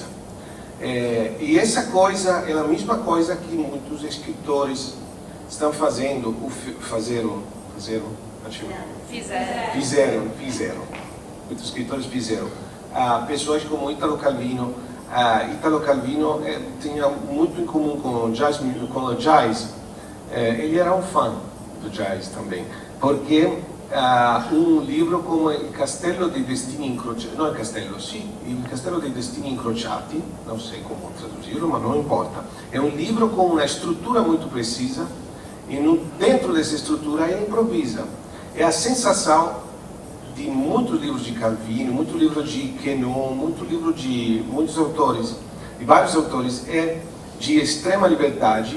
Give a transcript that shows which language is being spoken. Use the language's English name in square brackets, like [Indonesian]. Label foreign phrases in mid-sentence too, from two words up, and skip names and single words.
[Portuguese] E essa coisa é a mesma coisa que muitos escritores estão fazendo, fizeram. Muitos escritores fizeram. Pessoas como Italo Calvino. Italo Calvino tinha muito em comum com o jazz. Ele era um fã do jazz também, porque um livro como Il Castello dei Destini Incrociati, Il Castello dei Destini Incrociati, não sei como traduzirlo, mas não importa. É um livro com uma estrutura muito precisa, e dentro dessa estrutura ele improvisa. É a sensação de muitos livros de Calvino, muitos livros de Quenon, muitos livros de vários autores, é de extrema liberdade.